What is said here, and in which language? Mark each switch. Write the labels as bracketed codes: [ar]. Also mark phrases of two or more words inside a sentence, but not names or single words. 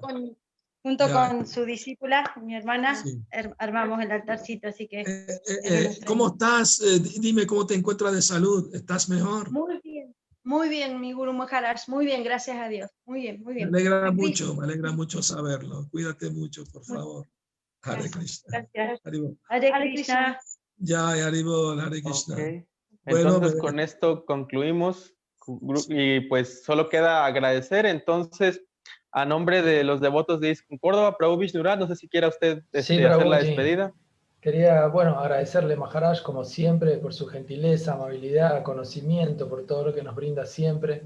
[es] Junto con su discípula, mi hermana, armamos el altarcito, así que... ¿Cómo estás? Dime cómo te encuentras de salud. ¿Estás mejor? Muy bien, mi Guru Maharaj, muy bien, gracias a Dios. Muy bien, muy bien. Me alegra mucho saberlo. Cuídate mucho, por favor. Hare Krishna. Gracias. Haribol. Hare Krishna. Ya, Haribol, Hare Krishna. Okay. Bueno, entonces, con esto concluimos y pues solo queda agradecer. Entonces, a nombre de los devotos de ISKCON Córdoba, Prabhu Vishnurat, no sé si quiera usted hacer la despedida. Quería, agradecerle, Maharaj, como siempre, por su gentileza, amabilidad, conocimiento, por todo lo que nos brinda siempre.